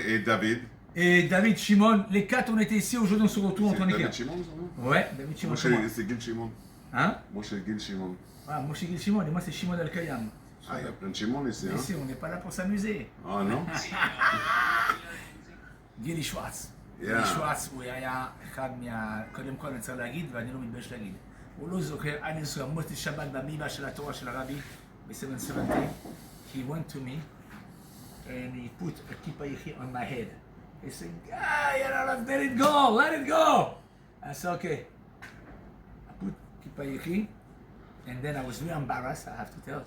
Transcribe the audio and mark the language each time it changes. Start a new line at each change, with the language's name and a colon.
French: Et David. Et David Shimon. Les quatre, on était ici. Aujourd'hui, on se retrouve en train d'écrire. David Shimon, Ouais, David Shimon. c'est Gil Shimon. Hein? Moi, c'est Gil Shimon. Ah, moi, c'est Gil Shimon et moi, c'est Shimon Al-Kayam. Ah, il y a plein de Shimon ici, hein? Ici, on n'est pas là pour s'amuser. Ah, non?
Hebrew: גילי שוואץ. גילי שוואץ הוא היה אחד קודם כל אני צריך להגיד ואני לא מתבייש להגיד. הוא לא זוכר, אני זוכר, מוצאי שבת במימה של התורה של הרבי ב-770.
English: He went to me and he put a kippa yechi on my head. He said, "Guy, let it go, let it go." I said, okay. I put kippa yechi and then I was really embarrassed, I have to tell.